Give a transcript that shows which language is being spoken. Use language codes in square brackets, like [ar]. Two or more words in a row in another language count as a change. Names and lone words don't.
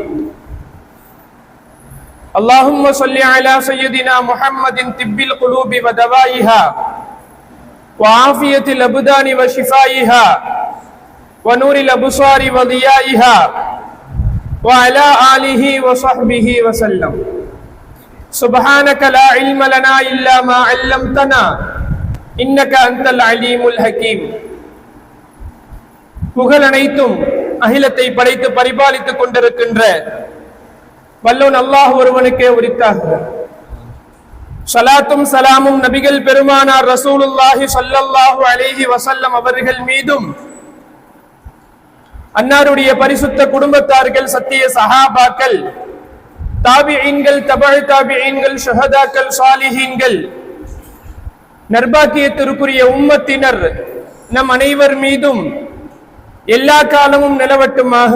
[ar] اللهم صل على سيدنا محمد طب القلوب ودوائها وعافية الأبدان وشفائها ونور الأبصار وضيائها وعلى آله وصحبه وسلم. سبحانك لا علم لنا إلا ما علمتنا إنك أنت العليم الحكيم. [ta] புகழ் அனைத்தும் அகிலத்தை படைத்து பரிபாலித்துக் கொண்டிருக்கின்ற வல்லோன் அல்லாஹ் ஒருவனுக்கே உரித்தாக. ஸலாத்தும் சலாமும் நபிகள் பெருமானார் [ar] رسول الله صلى الله عليه وسلم [ta] அவர்கள் மீதும், அன்னாருடைய பரிசுத்த குடும்பத்தார்கள், சத்திய சஹாபாக்கள், தாபிஈன்கள், தபஅ தாபிஈன்கள், ஷஹதாக்கள், சாலிஹீன்கள், நர்பாக்கியத்திற்குரிய உம்மத்தினர் நம் அனைவர் மீதும் எல்லா காலமும் நிலவட்டுமாக.